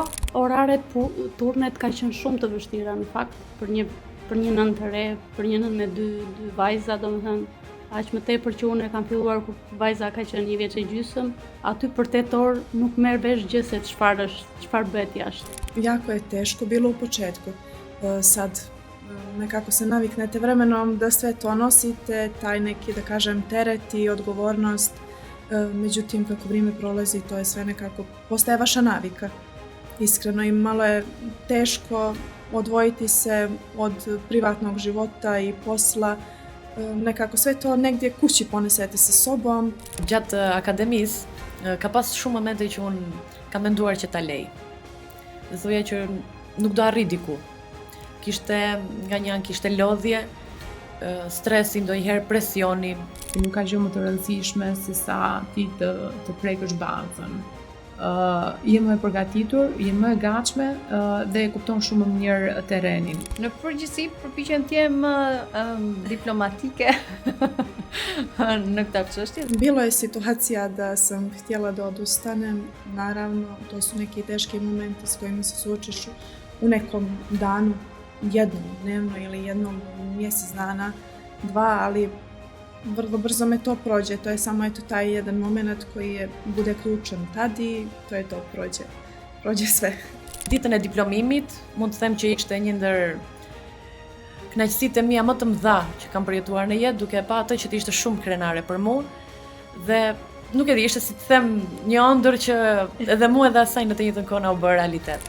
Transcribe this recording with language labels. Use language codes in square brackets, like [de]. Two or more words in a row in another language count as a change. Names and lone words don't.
[sq] Oraret turnet ka qenë shumë të vështira në fakt për një nën të re, për një nën me dy vajza, domethënë aq më tepër që unë e kam filluar kur vajza ka qenë 1 vjeç e gjysmë, aty për 8 orë nuk merr vesh gjë se çfarë bëhet jashtë. [bs] Jako je teško bilo u početku. Sad nekako se naviknete vremenom da sve to nosite, taj neki, da kažem, teret i odgovornost, međutim kako vrijeme prolazi to je sve nekako postaje vaša navika. Iskreno i malo je teško odvojiti se od privatnog života i posla, nekako sve to negdje kući ponesete sa sobom. [sq] Gjatë akademisë ka pas shumë momente që unë kam menduar që ta lej. Dhe thoja që nuk do arri diku. Nga një anë kishte lodhje, stresi, ndonjëherë presioni. Nuk ka gjë më të rëndësishme se sa ti të prekësh bazën. Je më e përgatitur, je më e gatshme dhe e kupton shumë më mirë terrenin. Në përgjithësi përpiqem të jem diplomatike në këtë çështje. [bs] Bilo je situacija da sam htjela da odustanem, naravno to su neki teški momenti s kojima se suočiš u nekom danu, jednom dnevno ili jednom mjesec dana, 2, ali vrlo brzo me to prođe, to je samo taj jedan moment koji bude ključan tad i to je to, prođe sve. [sq] Ditën e diplomimit, mund të them që ishte një ndër kënaqësitë mia më të mëdha që kam përjetuar në jetë, duke pa atë që ishte shumë krenare për mua dhe nuk e di, ishte si të them një ëndër që edhe mua edhe asaj në të njëjtën kohë na u bë realitet.